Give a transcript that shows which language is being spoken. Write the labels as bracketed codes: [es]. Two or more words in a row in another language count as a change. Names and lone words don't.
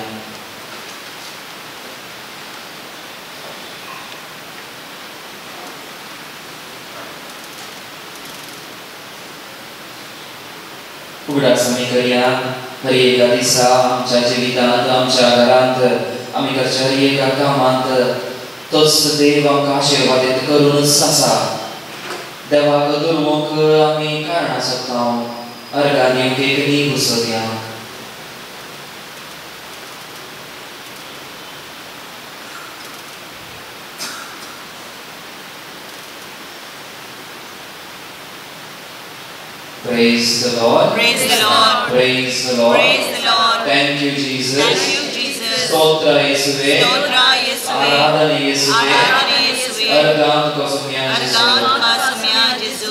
[kok] उगडास आमी करया हर एका दिसा आमच्या जिवितांत आमच्या घरांत आमी करच्या हर एका कामांत तोच देव आमकां आशिर्वादीत करूनच आसा देवाक दुर्मोख आमी कारणां सोदता अर्घां दिवंक एक न्ही घुसोवया [en] Praise the Lord. Praise the Lord. Praise the Lord. Praise the Lord. Thank you, Jesus. Thank you, Jesus. [kok] Stotra Yeshuve. Stotra Yeshuve. Aradhana Yeshuve. Aradhana Yeshuve. Argan ko sumya Jesu. Argan ka soम्या जेजू